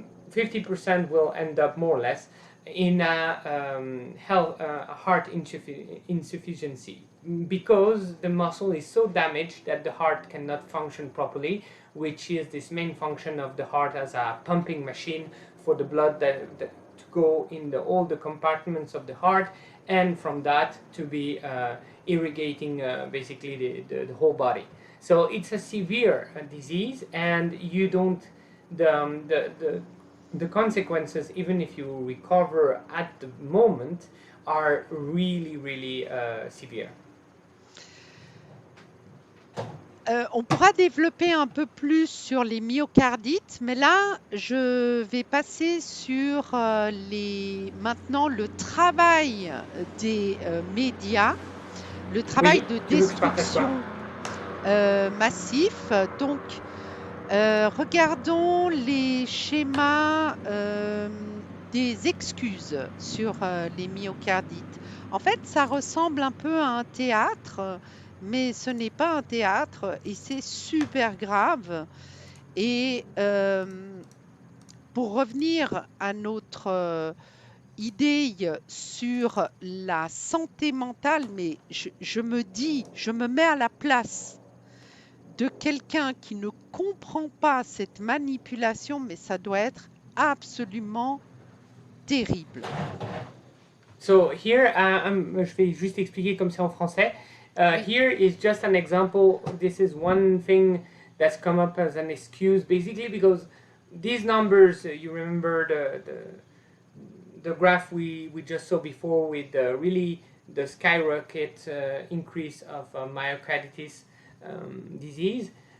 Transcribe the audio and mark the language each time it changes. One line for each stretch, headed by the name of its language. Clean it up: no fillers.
English: 50% will end up more or less in a heart insufficiency, because the muscle is so damaged that the heart cannot function properly, which is this main function of the heart as a pumping machine for the blood that to go in all the compartments of the heart, and from that to be irrigating basically the whole body. So it's a severe disease, and you don't the consequences, even if you recover at the moment, are really really severe.
French: On pourra développer un peu plus sur les myocardites, mais là, je vais passer sur maintenant le travail des médias, le travail Oui, de tu veux que je partage quoi? destruction massif. Donc, regardons les schémas des excuses sur les myocardites. En fait, ça ressemble un peu à un théâtre, mais ce n'est pas un théâtre et c'est super grave. Et pour revenir à notre idée sur la santé mentale, mais je me mets à la place de quelqu'un qui ne comprend pas cette manipulation, mais ça doit être absolument terrible.
English: So here,
French: je vais juste expliquer comme ça en français. Oui.
English: Here is just an example. This is one thing that's come up as an excuse, basically because these numbers, you remember the graph we just saw before with really the skyrocket increase of myocarditis disease.